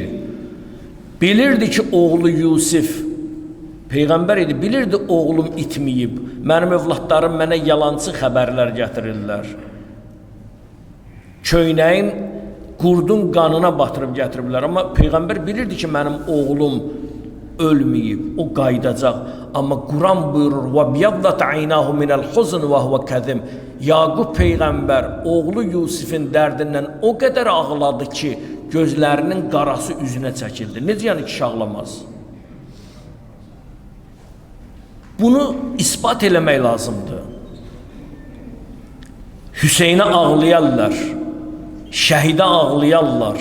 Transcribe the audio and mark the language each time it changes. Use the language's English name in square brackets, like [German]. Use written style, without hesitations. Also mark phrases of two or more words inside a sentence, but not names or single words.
[Azerbaijani] Bilirdi ki, oğlu Yusif Peyğəmbər idi, bilirdi oğlum itməyib. Mənim övladlarım mənə yalancı xəbərlər gətirirlər. Köynəyin qurdun qanına batırıb gətiriblər. Amma Peyğəmbər bilirdi ki, mənim oğlum ölməyib, o qayıdacaq. Amma Quran buyurur: [Arabic] وَبْيَضَّتْ عَيْنَاهُ مِنَ الْحُزْنِ وَهُوَ كَذِمْ. [Azerbaijani] Yaqub Peyğəmbər oğlu Yusifin dərdindən o qədər ağladı ki, gözlərinin qarası üzünə çəkildi. Necə yəni kişi ağlamaz? Bunu ispat eləmək lazımdır. Hüseynə ağlayarlar, şəhidə ağlayarlar.